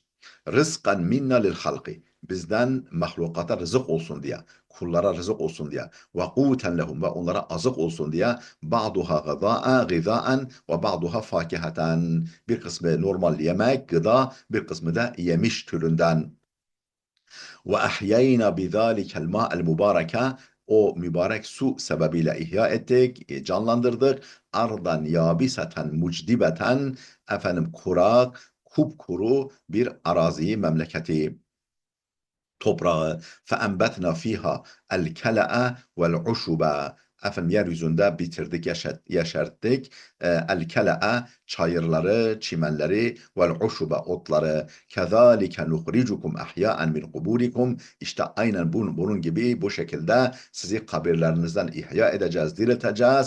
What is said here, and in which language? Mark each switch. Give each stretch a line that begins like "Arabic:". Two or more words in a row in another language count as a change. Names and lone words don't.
Arabic: رزقا منا للخلق
Turkish: bizden mahlukata rızık olsun diye kullara rızık olsun diye
Arabic: وقوة لهم
Turkish: ve onlara azık olsun diye
Arabic: بعضها غذاء وبعضها فاكهة
Turkish: bir kısmı normal yemek gıda bir kısmı da yemiş türünden
Arabic: وأحيينا بذلك الماء المبارك
Turkish: o mübarek su sebebiyle ihya ettik, canlandırdık.
Arabic: أرضا يابسة مجدبة
Turkish: efendim kurak, kupkuru bir araziyi, memleketi toprağı
Arabic: فَاَنْبَتْنَا ف۪يهَا الْكَلَأَ وَالْعُشُبَ
Turkish: efendim yeryüzünde bitirdik, yeşerttik. El-kele'e çayırları, çimenleri vel-uşuba otları.
Arabic: كذلك نخرجكم أحياء من قبوركم.
Turkish: İşte aynen bunun gibi bu şekilde sizi kabirlerinizden ihya edeceğiz, dirilteceğiz.